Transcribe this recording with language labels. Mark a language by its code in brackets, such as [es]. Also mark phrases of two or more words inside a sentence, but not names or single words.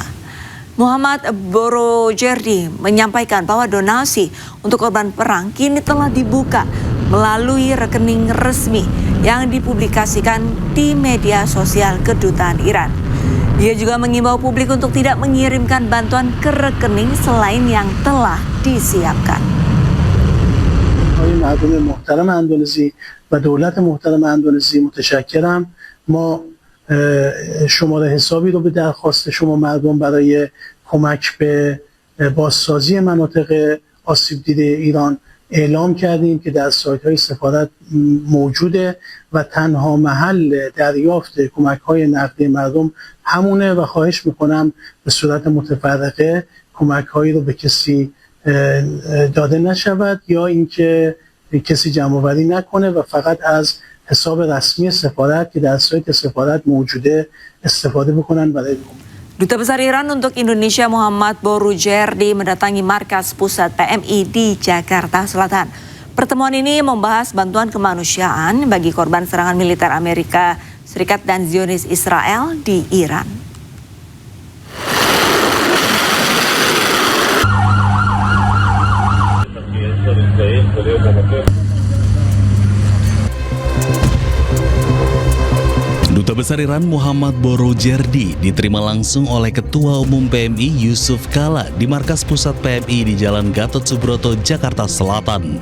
[id] Muhammad Boroujerdi menyampaikan bahwa donasi untuk korban perang kini telah dibuka melalui rekening resmi yang dipublikasikan di media sosial Kedutaan Iran. Dia juga mengimbau publik untuk tidak mengirimkan bantuan ke rekening selain yang telah disiapkan. [fa] مردم محترم اندونزی و دولت محترم اندونزی متشکرم. ما شماره حسابی رو به درخواست شما مردم برای کمک به بازسازی مناطق آسیب دیده ایران اعلام کردیم که در سایت‌های سفارت موجوده و تنها محل دریافت کمک‌های نقدی مردم همونه و خواهش میکنم به صورت متفرقه کمک‌هایی رو به کسی داده نشود یا اینکه کسی جمع‌آوری نکنه و فقط از حساب رسمی سفارت که در سایت سفارت موجوده استفاده بکنن برای [id] Duta Besar Iran untuk Indonesia Muhammad Boroujerdi mendatangi markas pusat PMI di Jakarta Selatan. Pertemuan ini membahas bantuan kemanusiaan bagi korban serangan militer Amerika Serikat dan Zionis Israel di Iran. Duta Besar Iran Muhammad Boroujerdi diterima langsung oleh Ketua Umum PMI Yusuf Kala di markas pusat PMI di Jalan Gatot Subroto, Jakarta Selatan.